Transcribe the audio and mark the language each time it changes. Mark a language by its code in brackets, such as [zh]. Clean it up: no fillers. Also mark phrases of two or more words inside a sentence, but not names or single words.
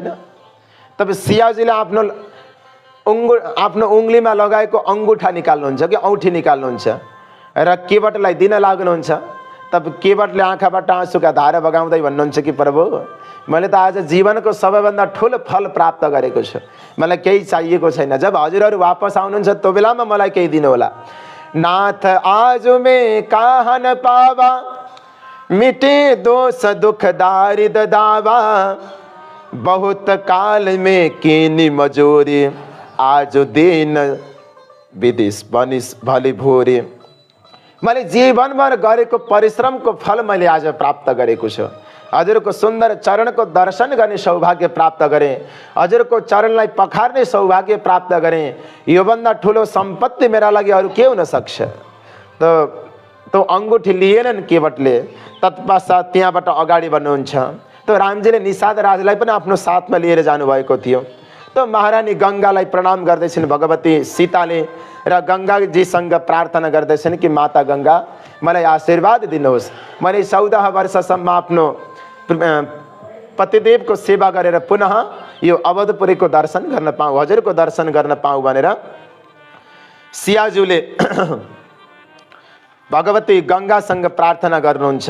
[ne] तब सियाजीले आफ्नो उङ्गलीमा लगाएको अङ्गुठा निकाल्नुहुन्छ कि औँठी निकाल्नुहुन्छ र केवटलाई दिन लाग्नुहुन्छ। तब केवटले आँखाबाट आँसुका धारा बगाउँदै भन्नुहुन्छ कि प्रभु मैले त आज जीवनको सबैभन्दा ठुलो फल प्राप्त गरेको छु, मलाई केही चाहिएको छैन। जब हजुरहरू वापस आउनुहुन्छ त्यो बेलामा मलाई केही दिनुहोला। [awa] नाथ आज में कहाँ न पावा, मिटे दोष दुख दारिद दावा। बहुत काल में कीनी मजूरी, आज दिन विदिश बनिस भली भोरी। [ne] मैले जीवनभर गरेको परिश्रमको फल मैले आज प्राप्त गरेको छु। हजुरको सुन्दर चरणको दर्शन गर्ने सौभाग्य प्राप्त गरेँ, हजुरको चरणलाई पखार्ने सौभाग्य प्राप्त गरेँ। योभन्दा ठुलो सम्पत्ति मेरा लागि अरू के हुन सक्छ? तो अङ्गुठी लिएनन् केवटले। तत्पश्चात त्यहाँबाट अगाडि बढ्नुहुन्छ। तो रामजीले निषाद राजलाई पनि आफ्नो साथमा लिएर जानुभएको थियो। तो महारानी गङ्गालाई प्रणाम गर्दैछन् भगवती सीताले र गङ्गाजीसँग प्रार्थना गर्दैछन् कि माता गङ्गा मलाई आशीर्वाद दिनुहोस्, मैले 14 वर्षसम्म आफ्नो पतिदेवको सेवा गरेर पुनः यो अवधपुरीको दर्शन गर्न पाऊँ, हजुरको दर्शन गर्न पाऊँ भनेर सियाजुले भगवती गङ्गासँग प्रार्थना गर्नुहुन्छ।